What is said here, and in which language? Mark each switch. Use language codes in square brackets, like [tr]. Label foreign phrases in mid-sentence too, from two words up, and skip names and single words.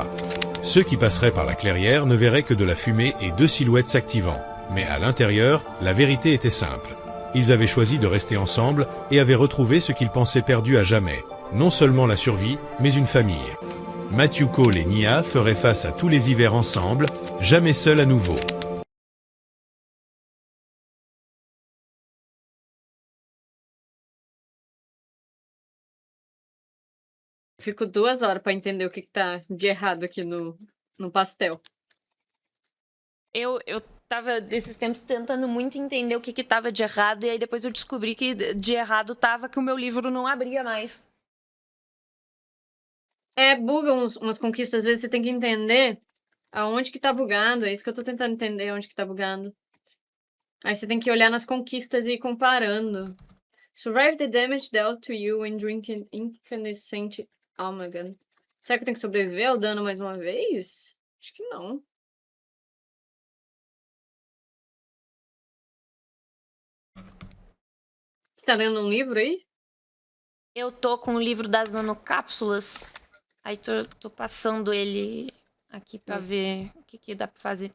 [fr] Ceux qui passeraient par la clairière ne verraient que de la fumée et 2 silhouettes s'activant. Mais à l'intérieur, la vérité était simple. Ils avaient choisi de rester ensemble et avaient retrouvé ce qu'ils pensaient perdu à jamais. Non seulement la survie, mais une famille. Matthew Cole et Nia feraient face à tous les hivers ensemble, jamais seuls à nouveau. [pt] Fico 2 horas pra entender o que tá de errado aqui no pastel. Eu tava, desses tempos, tentando muito entender o que tava de errado, e aí depois eu descobri que de errado tava que o meu livro não abria mais. Buga umas conquistas, às vezes você tem que entender aonde que tá bugando, é isso que eu tô tentando entender, onde que tá bugando. Aí você tem que olhar nas conquistas e ir comparando. [en] Survive the damage dealt to you when drinking incandescent amalgam. [pt] Será que eu tenho que sobreviver ao dano mais uma vez? Acho que não. Você tá lendo um livro aí? Eu tô com o livro das nanocápsulas, aí tô passando ele aqui pra ver o que dá pra fazer.